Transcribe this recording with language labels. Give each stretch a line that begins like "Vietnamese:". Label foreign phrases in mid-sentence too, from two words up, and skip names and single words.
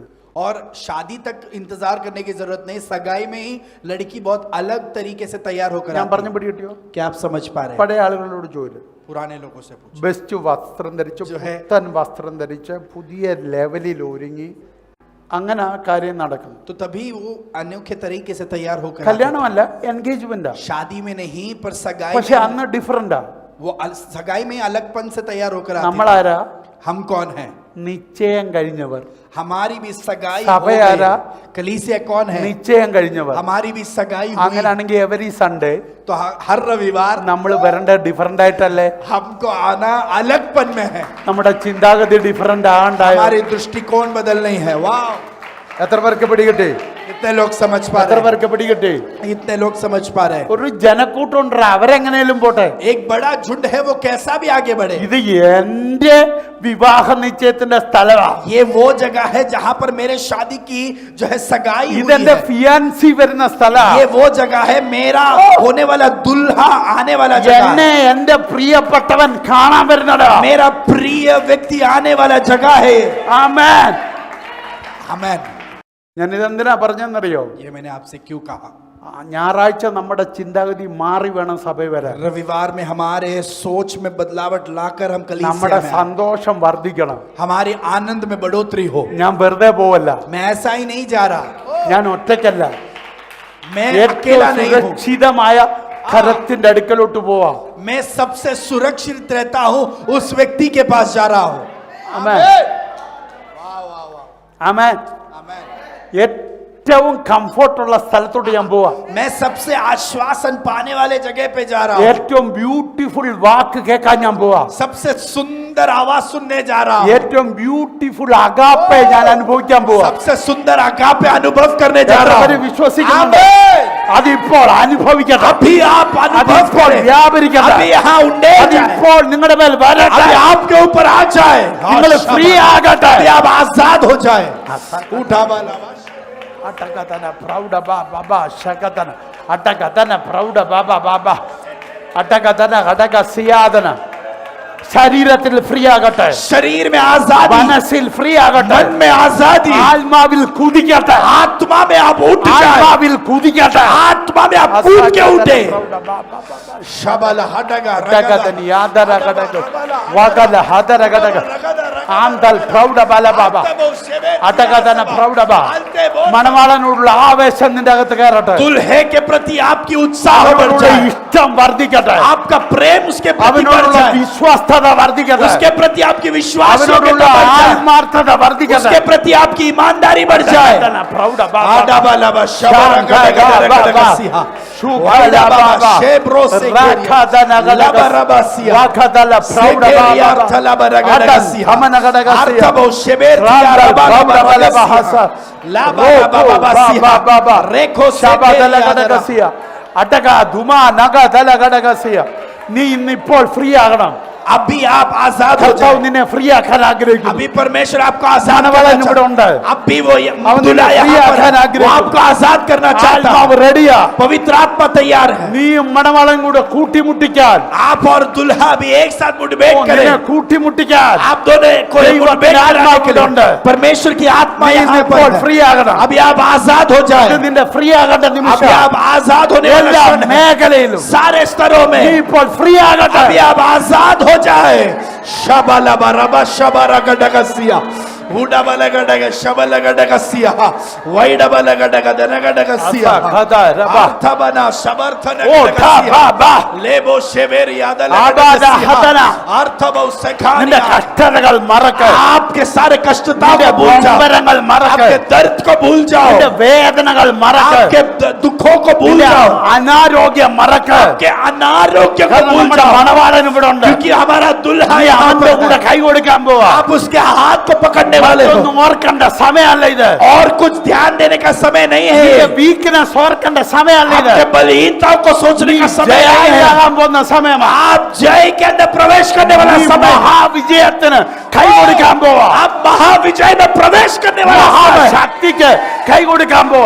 Hindi: और शादी तक इंतजार करने की जरूरत नहीं, सगाई में ही लड़की बहुत अलग तरीके से तैयार होकर
Malayalam: ഞാൻ
Hindi: आती
Malayalam: പറഞ്ഞു
Hindi: है।
Malayalam: പിടി കിട്ടിയോ?
Hindi: क्या आप समझ पा रहे हैं?
Malayalam: പഴയ ആളുകളോട് ചോദിച്ചു,
Hindi: पुराने लोगों से पूछो।
Malayalam: ബെസ്റ്റ് വസ്ത്രം ധരിച്ച്
Hindi: जो है-
Malayalam: പുത്തൻ വസ്ത്രം ധരിച്ച് പുതിയ ലെവലിൽ ഒരുങ്ങി അങ്ങനെ ആ കാര്യം നടക്കുന്നു.
Hindi: तो तभी वो अनोखे तरीके से तैयार होकर आते
Malayalam: കല്യാണമല്ല, എൻഗേജ്മെന്റാ.
Hindi: हैं। शादी में नहीं पर सगाई
Malayalam: പക്ഷെ
Hindi: में
Malayalam: അന്ന് ഡിഫറെന്റാ.
Hindi: वो सगाई में अलगपन से तैयार होकर आते हैं।
Malayalam: നമ്മളാരാ?
Hindi: हम कौन हैं?
Malayalam: നിശ്ചയം കഴിഞ്ഞവർ.
Hindi: हमारी भी सगाई हो
Malayalam: സഭ
Hindi: गई
Malayalam: ആരാ?
Hindi: है। कलीसिया कौन है?
Malayalam: നിശ്ചയം കഴിഞ്ഞവർ.
Hindi: हमारी भी सगाई हुई।
Malayalam: അങ്ങനാണെങ്കിൽ
English: every Sunday
Hindi: तो हर रविवार
Malayalam: നമ്മൾ വരേണ്ട ഡിഫറെന്റ് ആയിട്ടല്ലേ?
Hindi: हमको आना अलगपन में है।
Malayalam: നമ്മുടെ ചിന്താഗതി ഡിഫറെന്റ് ആണ്ടായോ?
Hindi: हमारे दृष्टिकोण बदल नहीं है। वाह,
Malayalam: എത്ര പേർക്ക് പിടികിട്ടി?
Hindi: इतने लोग समझ पा
Malayalam: എത്ര
Hindi: रहे
Malayalam: പേർക്ക് പിടികിട്ടി?
Hindi: हैं? इतने लोग समझ पा रहे हैं।
Malayalam: ഒരു ജനക്കൂട്ടമുണ്ട്, അവരെങ്ങനെയും പോട്ടെ,
Hindi: एक बड़ा झुंड है, वो कैसा भी आगे बढ़े।
Malayalam: ഇത് എന്റെ വിവാഹ നിശ്ചയത്തിന്റെ സ്ഥലമാണ്.
Hindi: ये वो जगह है जहां पर मेरे शादी की जो है सगाई हुई
Malayalam: ഇതെന്റെ
Hindi: है।
Malayalam: ഫിയാൻസി വരുന്ന സ്ഥലമാണ്.
Hindi: ये वो जगह है, मेरा होने वाला दुल्हा आने वाला जगह
Malayalam: എന്നെ
Hindi: है।
Malayalam: എന്റെ പ്രിയപ്പെട്ടവൻ കാണാൻ വരുന്നതാ.
Hindi: मेरा प्रिय व्यक्ति आने वाला जगह है।
Malayalam: ആമേൻ.
Hindi: आमेन।
Malayalam: ഞാൻ ഇതെന്തിനാ പറഞ്ഞെന്നറിയോ?
Hindi: ये मैंने आपसे क्यों कहा?
Malayalam: ഞായറാഴ്ച നമ്മുടെ ചിന്താഗതി മാറി വേണം സഭയിൽ വരാൻ.
Hindi: रविवार में हमारे सोच में बदलावट लाकर हम कलीसिया
Malayalam: നമ്മുടെ
Hindi: में आए।
Malayalam: സന്തോഷം വർദ്ധിക്കണം.
Hindi: हमारे आनंद में बढ़ोतरी हो।
Malayalam: ഞാൻ വെറുതെ പോവല്ല,
Hindi: मैं ऐसा ही नहीं जा रहा,
Malayalam: ഞാൻ ഒറ്റയ്ക്കല്ല,
Hindi: मैं
Malayalam: ഏറ്റവും
Hindi: अकेला नहीं हूँ।
Malayalam: സുരക്ഷിതമായ കരത്തിന്റെ അടുക്കലോട്ട് പോവാം.
Hindi: मैं सबसे सुरक्षित रहता हूँ, उस व्यक्ति के पास जा रहा हूँ।
Malayalam: ആമേൻ. ആമേൻ.
Hindi: आमेन।
Malayalam: ഏറ്റവും കംഫർട്ടുള്ള സ്ഥലത്തോട്ട് ഞാൻ പോവാ.
Hindi: मैं सबसे आश्वासन पाने वाले जगह पे जा रहा हूँ।
Malayalam: ഏറ്റവും ബ്യൂട്ടിഫുൾ വാക്ക് കേൾക്കാൻ ഞാൻ പോവാ.
Hindi: सबसे सुंदर आवाज सुनने जा रहा हूँ।
Malayalam: ഏറ്റവും ബ്യൂട്ടിഫുൾ അഗാപ്പെ ഞാൻ അനുഭവിക്കാൻ പോവാ.
Hindi: सबसे सुंदर अगापे अनुभव करने जा रहा
Malayalam: എത്രപേര്
Hindi: हूँ।
Malayalam: വിശ്വസിക്കുന്നുണ്ട്?
Hindi: आमेन।
Malayalam: അതിപ്പോൾ അനുഭവിക്കട്ടെ.
Hindi: अभी आप अनुभव
Malayalam: അതിപ്പോൾ
Hindi: करें।
Malayalam: വ്യാപരിക്കട്ടെ.
Hindi: अभी यहाँ उंडे जाए।
Malayalam: അതിപ്പോൾ നിങ്ങളുടെ മേൽ വരട്ടെ.
Hindi: अभी आपके ऊपर आ जाए।
Malayalam: നിങ്ങൾ ഫ്രീ ആകട്ടെ.
Hindi: अभी आप आजाद हो जाए। उठा वाला അട്ടകതന പ്രൗഢ ബാബ ശകതന അട്ടകതന പ്രൗഢ ബാബ അട്ടകതന ഘടക സിയാദന.
Malayalam: ശരീരത്തിൽ ഫ്രീ ആകട്ടെ,
Hindi: शरीर में आजादी,
Malayalam: മനസ്സിൽ ഫ്രീ ആകട്ടെ,
Hindi: मन में आजादी,
Malayalam: ആത്മാവിൽ കുതിക്കട്ടെ,
Hindi: आत्मा में आप उठ जाए।
Malayalam: ആത്മാവിൽ കുതിക്കട്ടെ.
Hindi: आत्मा में आप कूद के उठे। शबल हडगा അട്ടകതനി യാദര ഘടക വകല ഹദര ഘടക ആന്തൽ പ്രൗഢ ബാല ബാബ അട്ടകതന പ്രൗഢ ബാ.
Malayalam: മണവാളനോടുള്ള ആവേശം നിന്റെ അകത്ത് കയറട്ടെ.
Hindi: दुल्हे के प्रति आपकी उत्साह बढ़
Malayalam: അവനോടുള്ള
Hindi: जाए।
Malayalam: ഇഷ്ടം വർദ്ധിക്കട്ടെ.
Hindi: आपका प्रेम उसके प्रति बढ़
Malayalam: അവനോടുള്ള
Hindi: जाए।
Malayalam: വിശ്വാസത വർദ്ധിക്കട്ടെ.
Hindi: उसके प्रति आपकी विश्वास
Malayalam: അവനോടുള്ള ആത്മാർത്ഥത വർദ്ധിക്കട്ടെ.
Hindi: उसके प्रति आपकी ईमानदारी बढ़ जाए। അട്ടകതന പ്രൗഢ ബാബ आडाबालाबा शबरगडगडगडगसिहा वाइडाबाबा शेब्रोसे लाबाराबासिहा वाखदला प्रौढ सेकेरिया बाबा थलाबरगडगसिहा अमनगडगसिहा अर्थबो शेबेरतिया राबाबाबाबासिहा लाबाराबाबासिहा रेखो ശബദലഗടഗസിയ അട്ടക ധുമാ നഗദലഗടഗസിയ.
Malayalam: നീ ഇന്നിപ്പോൾ ഫ്രീ ആകണം.
Hindi: अभी आप आजाद हो
Malayalam: കർത്താവ്
Hindi: जाए।
Malayalam: നിന്നെ ഫ്രീ ആക്കാൻ ആഗ്രഹിക്കുന്നു.
Hindi: अभी परमेश्वर आपको आजाद
Malayalam: മണവാളൻ
Hindi: करना
Malayalam: ഇവിടെ ഉണ്ട്.
Hindi: चाहता है। अभी वो
Malayalam: അവൻ
Hindi: दूल्हा
Malayalam: നിന്നെ ഫ്രീ
Hindi: यहाँ पर
Malayalam: ആക്കാൻ
Hindi: है। वो
Malayalam: ആഗ്രഹിക്കുന്നു.
Hindi: आपको आजाद करना चाहता
Malayalam: ആത്മാവ്
Hindi: है।
Malayalam: റെഡിയാ.
Hindi: पवित्र आत्मा तैयार है।
Malayalam: നീയും മണവാളൻ കൂടെ കൂട്ടിമുട്ടിക്കാൻ,
Hindi: आप और दुल्हा भी एक साथ मुठभेड़
Malayalam: നിന്നെ
Hindi: करें।
Malayalam: കൂട്ടിമുട്ടിക്കാൻ
Hindi: आप दोनों को
Malayalam: ദൈവത്തിന്റെ
Hindi: मुठभेड़ कराने के लिए
Malayalam: ആത്മാവുണ്ട്.
Hindi: परमेश्वर की आत्मा
Malayalam: നീ
Hindi: यहाँ
Malayalam: ഇന്നിപ്പോൾ
Hindi: पर
Malayalam: ഫ്രീ
Hindi: है।
Malayalam: ആകണം.
Hindi: अभी आप आजाद हो
Malayalam: ഇത്
Hindi: जाए।
Malayalam: നിന്റെ ഫ്രീ ആകേണ്ട
Hindi: अभी
Malayalam: നിമിഷം.
Hindi: आप आजाद होने वाला
Malayalam: എല്ലാ
Hindi: क्षण है।
Malayalam: മേഖലയിലും
Hindi: सारे स्तरों
Malayalam: നീ
Hindi: में
Malayalam: ഇപ്പോൾ ഫ്രീ ആകട്ടെ.
Hindi: अभी आप आजाद हो जाए। शबलबा रबा शबरगडगसिया उडबलगडग शबलगडगसिया वैडबलगडगदनगडगसिया खदा रबा अर्थबना ओ शबर्थनगडगसिया था बा लेबो शेबेर आबादा यादलगडगसिया हदना अर्थबो
Malayalam: നിന്റെ सखानिया കഷ്ടതകൾ മറക്ക.
Hindi: आपके सारे कष्टताओं
Malayalam: നിന്റെ
Hindi: को भूल जाओ।
Malayalam: നൊമ്പരങ്ങൾ മറക്ക.
Hindi: आपके दर्द को भूल जाओ।
Malayalam: നിന്റെ വേദനകൾ മറക്ക.
Hindi: आपके दुखों को भूल
Malayalam: നിന്റെ
Hindi: जाओ।
Malayalam: അനാരോഗ്യം മറക്ക.
Hindi: आपके अनारोग्य को
Malayalam: കാരണം
Hindi: भूल
Malayalam: നമ്മുടെ
Hindi: जाओ।
Malayalam: മണവാളൻ ഇവിടെ ഉണ്ട്.
Hindi: क्योंकि हमारा दुल्हा
Malayalam: നീ
Hindi: यहाँ
Malayalam: അവന്റെ
Hindi: पर
Malayalam: കൂടെ
Hindi: है।
Malayalam: കൈ കൊടുക്കാൻ പോവാ.
Hindi: आप उसके हाथ को पकड़ने वाले हो।
Malayalam: ഒന്നും ഓർക്കണ്ട സമയമല്ല ഇത്.
Hindi: और कुछ ध्यान देने का समय नहीं
Malayalam: നിന്റെ
Hindi: है।
Malayalam: വീക്ക്നെസ് ഓർക്കണ്ട സമയമല്ല ഇത്.
Hindi: आपके बलहीनताओं को सोचने का समय नहीं है।
Malayalam: ജയാകാൻ പോകുന്ന സമയമാണ്.
Hindi: आप जय के अंदर प्रवेश करने वाला
Malayalam: നീ
Hindi: समय है।
Malayalam: മഹാവിജയത്തിന് കൈ കൊടുക്കാൻ പോവാ.
Hindi: आप महाविजय महाविजय में प्रवेश करने वाला समय,
Malayalam: മഹാശക്തിക്ക് കൈ കൊടുക്കാൻ പോവാ.